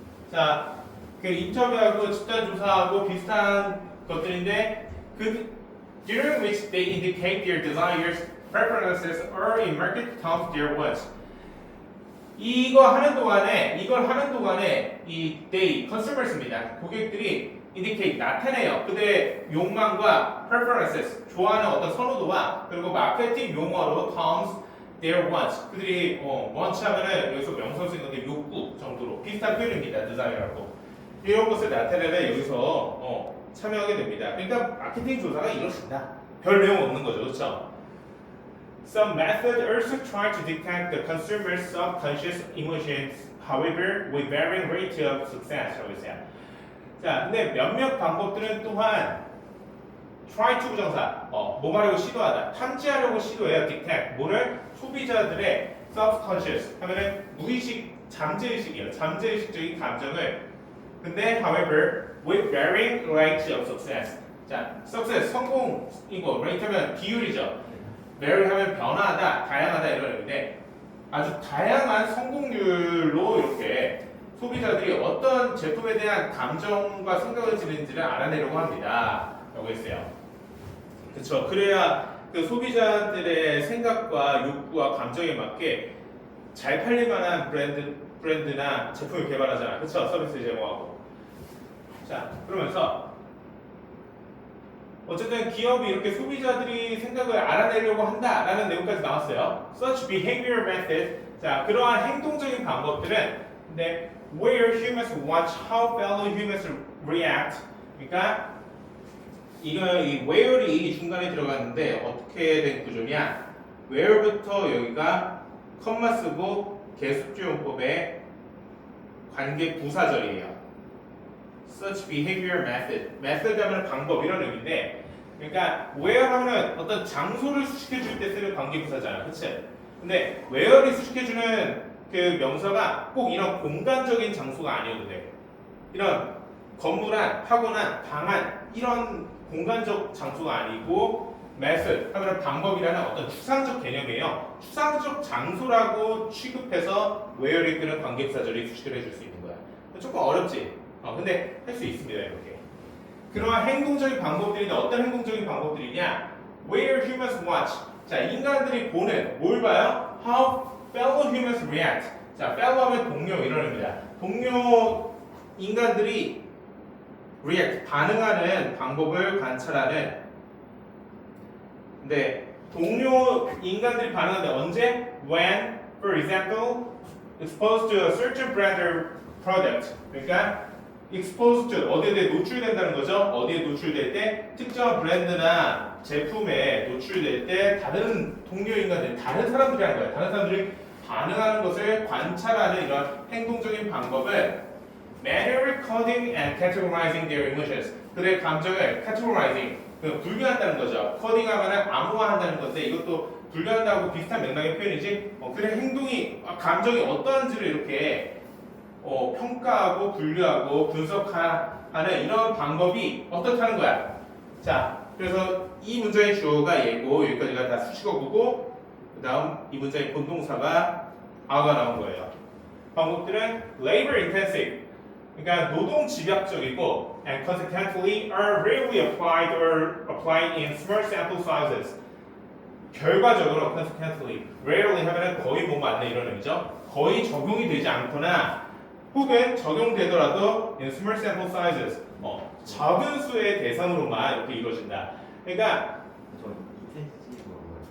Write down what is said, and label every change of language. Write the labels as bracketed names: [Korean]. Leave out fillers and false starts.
[Korean] 자, 그 인터뷰하고 집단 조사하고 비슷한 것들인데 [English] during which they indicate their desires, preferences, or in market terms their wants. [Korean] 이걸 하는 동안에 이 they consumers입니다. 고객들이 indicate 나타내요. 그들의 욕망과 preferences 좋아하는 어떤 선호도와 그리고 마케팅 용어로 [English] terms their wants [Korean] 그들이 want 하면은 여기서 명사로 쓰는 건데 욕구 정도로 비슷한 표현입니다. desire하고 이런 것을 나타내는 여기서 참여하게 됩니다. 그러니까 마케팅 조사가 이렇습니다. 별 내용 없는 거죠, 그렇죠? [English] Some methods also try to detect the consumer's subconscious emotions, however, with varying rate of success. [Korean] 자, 근데 몇몇 방법들은 또한 try to 부정사, 뭐하려고 시도하다, 탐지하려고 시도해요. detect, 뭐를 소비자들의 subconscious 하면은 무의식, 잠재의식이에요. 잠재의식적인 감정을. [English] 근데, however, with varying rate of success. [Korean] 자, success 성공이고, rate하면 비율이죠. vary 하면 변화하다, 다양하다 이런 의미인데 아주 다양한 성공률로 이렇게 소비자들이 어떤 제품에 대한 감정과 생각을 지는지를 알아내려고 합니다. 라고 했어요. 그렇죠. 그래야 그 소비자들의 생각과 욕구와 감정에 맞게 잘 팔릴 만한 브랜드나 제품을 개발하잖아. 그렇죠. 서비스 제공하고. 자, 그러면서 어쨌든 기업이 이렇게 소비자들이 생각을 알아내려고 한다라는 내용까지 나왔어요. [English] Such behavior method. [Korean] 자, 그러한 행동적인 방법들은 근데 [English] where humans watch how fellow humans react. [Korean] 그러니까 이거 이 where이 중간에 들어갔는데 어떻게 된 구조냐? where부터 여기가 컴마 쓰고 계속주용법의 관계 부사절이에요. [English] Such behavior method. [Korean] method 하면 방법 이런 의미인데, 그러니까 where 하면은 어떤 장소를 수식해 줄 때 쓰는 관계 부사잖아, 그치? 근데 where이 수식해 주는 그 명사가 꼭 이런 공간적인 장소가 아니어도 돼. 이런 건물 안, 학원 안, 방 안, 이런 공간적 장소가 아니고 method 하면 방법이라는 어떤 추상적 개념이에요. 추상적 장소라고 취급해서 where이 끄는 관계 부사절이 수식을 해줄 수 있는 거야. 조금 어렵지? 근데 할 수 있습니다, 이렇게. 그러한 행동적인 방법들인데 어떤 행동적인 방법들이냐? [English] Where humans watch. [Korean] 자, 인간들이 보는 뭘 봐요? [English] How fellow humans react. [Korean] 자, fellow 하면 동료 이런 의미입니다. 동료 인간들이 react 반응하는 방법을 관찰하는. 근데 동료 인간들이 반응하는데 언제? [English] When, for example, exposed to a certain brand or product. [Korean] 그러니까 exposed to 어디에 대해 노출된다는 거죠. 어디에 노출될 때 특정한 브랜드나 제품에 노출될 때 다른 동료 인간들, 다른 사람들이 하는 거예요. 다른 사람들이 반응하는 것을 관찰하는 이런 행동적인 방법은 [English] manually coding and categorizing their emotions. [Korean] 그들의 감정을 categorizing, 분류한다는 거죠. 코딩하면 암호화한다는 건데 이것도 분류한다고 비슷한 맥락의 표현이지. 그들의 행동이, 감정이 어떠한지를 이렇게 평가하고 분류하고 분석하는 이런 방법이 어떻다는 거야. 자, 그래서 이 문장의 주어가 얘고 여기까지가 다 수식어구고 그 다음 이 문장의 본동사가 are가 나온 거예요. [English] 방법들은 labor intensive, [Korean] 그러니까 노동 집약적이고 [English] and consequently are rarely applied or applied in small sample sizes. [Korean] 결과적으로 consequently, rarely 하면은 거의 뭐 맞네 이런 의미죠. 거의 적용이 되지 않거나 혹은 적용되더라도 [English] in small sample sizes, [Korean] 작은 수의 대상으로만 이렇게 이루어진다. 그러니까 저 intensive가 뭐예요?